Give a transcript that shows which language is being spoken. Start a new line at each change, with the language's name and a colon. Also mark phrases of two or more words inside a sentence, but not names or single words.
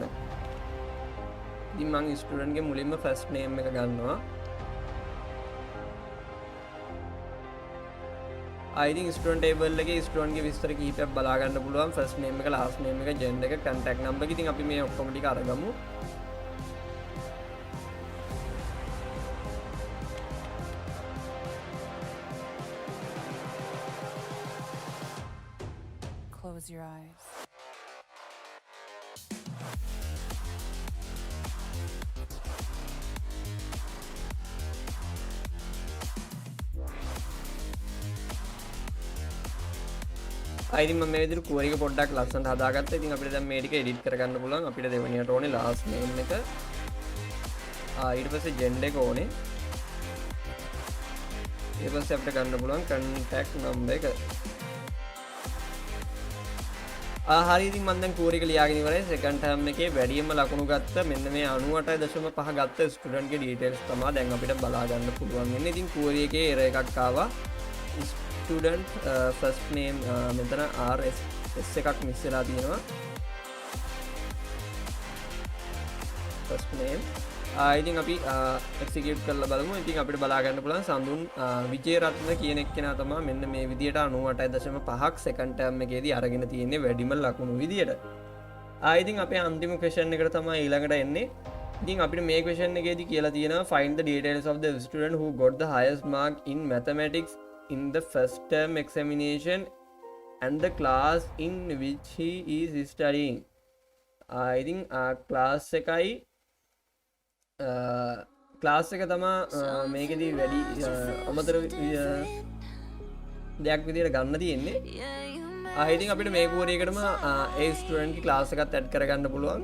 Sinhala: ඉතින් මම ස්ටුඩන්ට් ගේ මුලින්ම
English: first name
Sinhala: එක ගන්නවා. ඉතින්
English: student table
Sinhala: එකේ ස්ටුඩන්ට් ගේ විස්තර කිහිපයක් බලා ගන්න පුළුවන්.
English: first name
Sinhala: එක,
English: last name
Sinhala: එක, ජෙන්ඩර් එක,
English: contact number
Sinhala: එක. ඉතින් අපි මේ ඔක්කොම ටික අරගමු.
English: Close your eyes.
Sinhala: ඉතින් මම මේ විදිහට query එක පොඩ්ඩක් ලස්සනට හදාගත්තා. ඉතින් අපිට දැන් මේ ටික edit කරගන්න පුළුවන්. අපිට දෙවෙනියට ඕනේ
English: last name
Sinhala: එක. ඊට පස්සේ gender එක ඕනේ. ඊට පස්සේ අපිට ගන්න පුළුවන්
English: contact number
Sinhala: එක. හරි ඉතින් මම දැන් query එක ලියාගෙන ඉවරයි.
English: second term
Sinhala: එකේ වැඩිම ලකුණු ගත්ත මෙන්න මේ 98.5 ගත්ත ස්ටුඩන්ට් ගේ details තමයි දැන් අපිට බලා ගන්න පුළුවන් වෙන්නේ. ඉතින් query එකේ error එකක් ආවා.
English: student first name
Sinhala: මෙතන RS එකක් මිස් වෙලා තියෙනවා.
English: first name
Sinhala: ඉතින් අපි execute කරලා බලමු. ඉතින් අපිට බලා ගන්න පුළුවන් සඳුන් විජේරත්න කියන එක්කෙනා තමයි මෙන්න මේ විදියට 98.5ක්
English: second term
Sinhala: එකේදී අරගෙන තියෙන්නේ වැඩිම ලකුණු විදියට. ඉතින් අපේ අන්තිම question එකට තමයි ඊළඟට එන්නේ. ඉතින් අපිට මේ question එකේදී කියලා තියෙනවා
English: find the details of the student who got the highest mark in mathematics in the first term examination and the class in which he is studying.
Sinhala: ඉතින් class එකයි ක්ලාස් එක තමා මේකෙදී වැඩි අමතර දෙයක් විදියට ගන්න තියෙන්නේ. ඉතින් අපිට මේ query එකටම ඒ ස්ටුඩන්ට් ගේ ක්ලාස් එකත් ඇඩ් කරගන්න පුළුවන්.